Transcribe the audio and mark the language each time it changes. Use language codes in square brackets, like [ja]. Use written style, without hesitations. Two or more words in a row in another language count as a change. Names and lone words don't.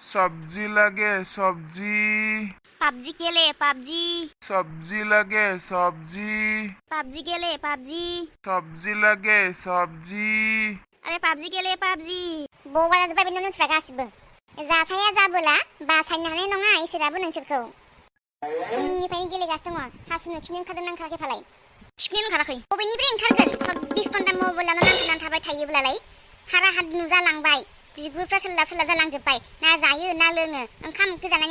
[as] সব্জী লগে সব্জী পাবজি কেলে পাবজি সব্জী লগে সব্জী পাবজি কেলে পাবজি সব্জী লগে সব্জী আরে পাবজি কেলে পাবজি [brx] बबारा जोब्बाय बे नोंसोरा गासिबो जाथाया जाबोला बासायनो हानाय नङा इसोराबो नोंसोरखौ फुंनिफ्रायनो गेलेगासिनो दङ हासुनो खिनो ओंखारदों ना ओंखाराखै फालाय खिनो ओंखाराखै बबेनिफ्राय ओंखारगोन 24 घन्टा मबाइलावनो नांथाबनानै थाबाय थायोब्लालाय हारा हाद नुजालांबाय बिगुरफ्रा सोलाब सोलाब जालांजोब्बाय ना जायो ना लोङो ओंखाम ओंख्रि जानायनि